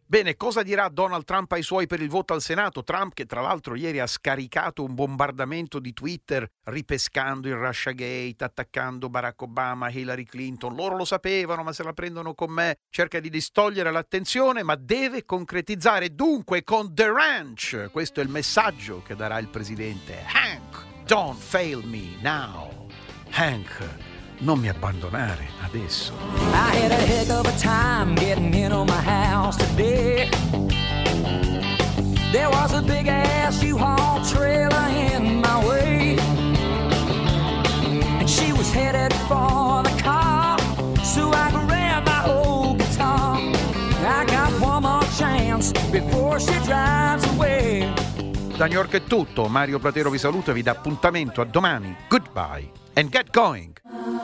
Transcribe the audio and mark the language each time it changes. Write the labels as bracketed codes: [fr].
[it] Bene, cosa dirà Donald Trump ai suoi per il voto al Senato? Trump che tra l'altro ieri ha scaricato un bombardamento di Twitter ripescando il Russiagate, attaccando Barack Obama, Hillary Clinton, loro lo sapevano ma se la prendono con me, cerca di distogliere l'attenzione ma deve concretizzare dunque con The Ranch. Questo è il messaggio che darà il presidente. [en] Hank, don't fail me now. [it] Hank, non mi abbandonare adesso. [en] I had a heck of a time getting in on my house today. There was a big ass U-Haul trailer in my way. And she was headed for the car. So I grabbed my old guitar. I got one more chance before she drives away. [it] Da New York è tutto, Mario Platero vi saluta e vi dà appuntamento a domani. [en] Goodbye and get going.